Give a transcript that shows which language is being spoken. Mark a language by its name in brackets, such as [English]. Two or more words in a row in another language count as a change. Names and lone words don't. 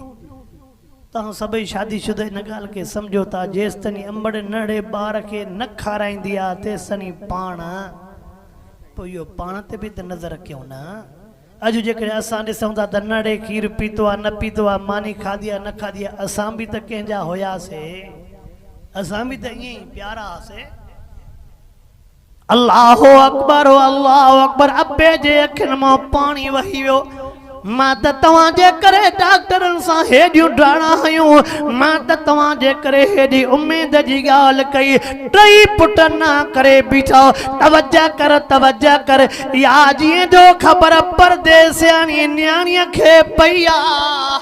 [Sindhi] तव्हां सभई शादीशुदा इन ॻाल्हि खे सम्झो था, जेसि ताईं अंबड़ नंढे ॿार खे न खाराईंदी आहे तेसि ताईं पाण पोइ इहो पाण ते बि त नज़र कयूं न। अॼु जेकॾहिं असां ॾिसूं था त नंढे खीरु पीतो आहे न पीतो आहे, मानी खाधी आहे न खाधी आहे, असां बि त कंहिंजा हुयासीं, असां बि त ईअं ई प्यारा हुआसीं। [Arabic] الله أكبر الله أكبر. [Sindhi] अबे जे अखियुनि मां पाणी वही वियो। मां त तव्हांजे करे डॉक्टरनि सां हेॾियूं ड्राणा हयूं, मां त तव्हांजे करे हेॾी उमेद जी ॻाल्हि कई, 3 पुट न करे बीठा। तवज्जा कर या जीअं जो ख़बर परदेसियाणी न्याणीअ खे पई आहे।